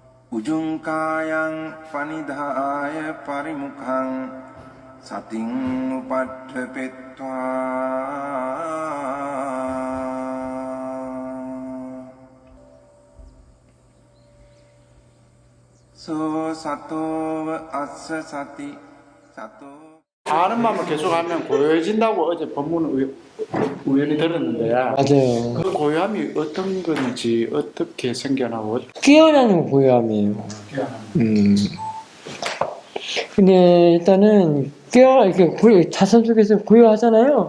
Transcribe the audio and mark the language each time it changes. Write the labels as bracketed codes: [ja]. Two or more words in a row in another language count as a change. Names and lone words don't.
[pi] Ujungkayang panidhaya parimukhang sating upadhepetva so sato assa sati sato [ko] 아는 마음을 계속하면 고요해진다고 어제 본문을 우연히 들었는데 맞아요. 그 고요함이 어떤 건지 어떻게 생겨나고 깨어나는 고요함이에요. 근데 일단은 이렇게 자선 속에서 고요하잖아요.